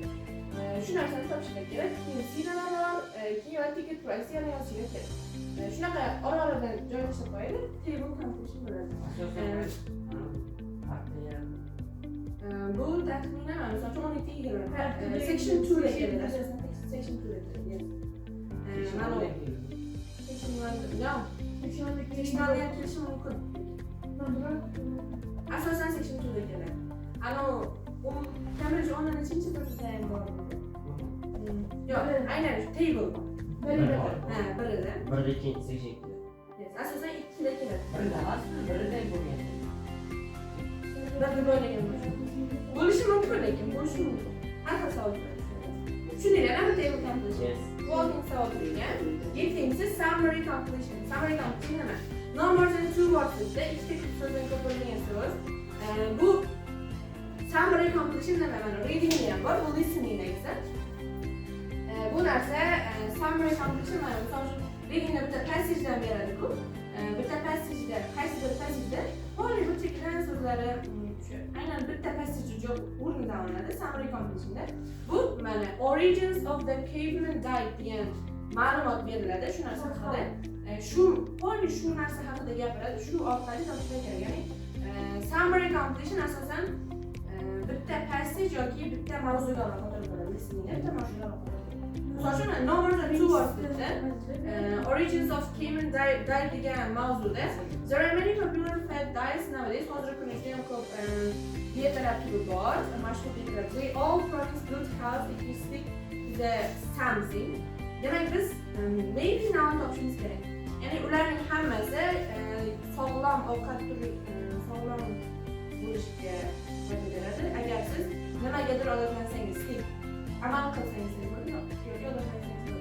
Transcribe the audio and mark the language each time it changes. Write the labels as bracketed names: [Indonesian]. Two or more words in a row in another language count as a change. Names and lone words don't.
[Uzbek] Shu narsani topishga kerak. Keyin sinalar bor, keyin [English] ticket price [Uzbek] yana yozishga kerak. Shunaqa ora-oradan joylashib qo'yadi. [English] Table completion [Uzbek] bo'ladi. Bu taxminan misol uchun 12 ga keladi. Section 2 ga keladi. Asosan section 2 ga keladi. Mana section 1 no. Section 1 ga kelishi mumkin. Asosan section 2 ga keladi. Ano Cambridge 10-chi birida ham bor. Yo'q, aynan table. Birida. Birida ikkinchi section. Yes, asosan 2 ga keladi. Birida emasmi? Birida bo'lgan. Birda bo'lgan. Bo'lishi mumkin lekin bo'lishi mumkin. Har xil savol beradi. Tushuninglarmi [English] table completion? [Uzbek] Walking savol bergan. Yettinchisi [English] summary completion. Summary completion [Uzbek] nima? [English] No more than 2 words [Uzbek] da ikkita so'zdan ko'p bo'lmagan so'z. Bu [English] summary completion [Uzbek] nima? Mana reading ham bor, bu listening esa. Bu narsa [English] summary completion [Uzbek] mana misol uchun readingda bitta passagedan beradi-ku. Bitta passageda, qaysidir passageda holi bir chekilgan so'zlari aynan bitta passage job o'rnidan olinadi [English] summary completionda. [Uzbek] Bu mana [English] origins of the caveman diet [Uzbek] degan ma'lumot beriladi shu narsa haqida. Shu holi shu narsa haqida gapiradi, shu orqali topishlar kerak. Ya'ni [English] summary completion [Uzbek] asosan bitta passage yoki bitta mavzuga aloqador bo'ladi. Listening bitta mavzuga aloqador bo'ladi. Misol uchun [English] no more than two words [Uzbek] bitti. [English] Origins of Cayman diet [Uzbek] degan mavzuda. [English] There are many popular fad diets nowadays. [Uzbek] Hozirgi kunda juda ham ko'p diyetalar turi bor, mashhur diyetalar. [English] They all promise good health if you stick to the something. [Uzbek] Demak biz maybe noun topishimiz kerak. Ya'ni ularning hammasi sog'lom ovqat turi, sog'lom bo'lishga foyda beradi. Agar siz nimagadir odatlansangiz, amal qilsangiz bo'ladi, yoki odatlansangiz bo'ladi.